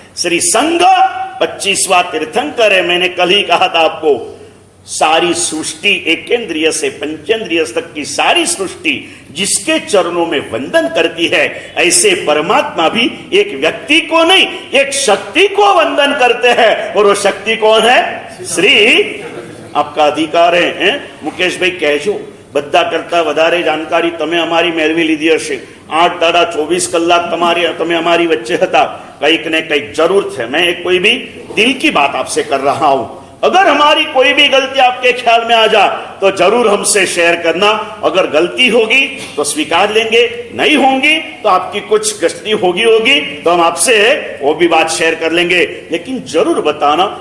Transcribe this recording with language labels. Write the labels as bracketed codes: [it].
[hi] श्री संघ 25वां तीर्थंकर है। मैंने कल ही कहा था आपको, सारी सृष्टि एकेंद्रिय से पंचेंद्रिय तक की सारी सृष्टि जिसके चरणों में वंदन करती है, ऐसे परमात्मा भी एक व्यक्ति को नहीं, एक शक्ति को वंदन करते हैं। और वो शक्ति कौन है? श्री। [gu] आपका अधिकार है मुकेश भाई कहजो, બધા કરતા વધારે જાણકારી તમે અમારી મેળવી લીધી હશે। 8 દાડા 24 કલાક તમે અમારી વચ્ચે હતા, કંઈક ને કંઈક જરૂર છે। [hi] मैं एक कोई भी दिल की बात आपसे कर रहा हूं, अगर हमारी कोई भी गलती आपके ख्याल में आ जाए तो जरूर हमसे शेयर करना। अगर गलती होगी तो स्वीकार लेंगे, नहीं होंगी तो आपकी कुछ गलती होगी तो हम आपसे वो भी बात शेयर कर लेंगे, लेकिन जरूर बताना।